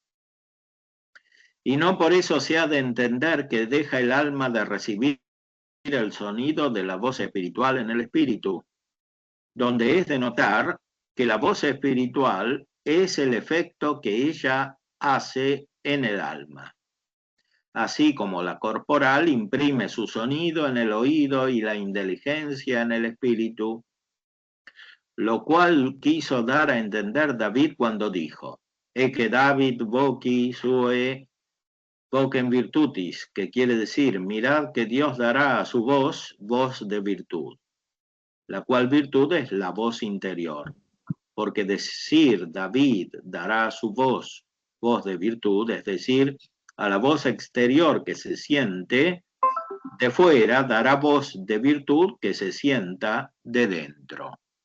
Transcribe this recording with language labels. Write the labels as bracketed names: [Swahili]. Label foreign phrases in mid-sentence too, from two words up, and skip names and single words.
[Spanish] Y no por eso se ha de entender que deja el alma de recibir el sonido de la voz espiritual en el espíritu, donde es de notar que la voz espiritual es el efecto que ella hace en el alma. Así como la corporal imprime su sonido en el oído y la inteligencia en el espíritu, lo cual quiso dar a entender David cuando dijo: [Latin] e que David voci sue vocem virtutis, [Spanish] que quiere decir, mirad que Dios dará a su voz de virtud, la cual virtud es la voz interior, porque decir David dará a su voz de virtud, es decir, a la voz exterior que se siente de fuera, dará voz de virtud que se sienta de dentro.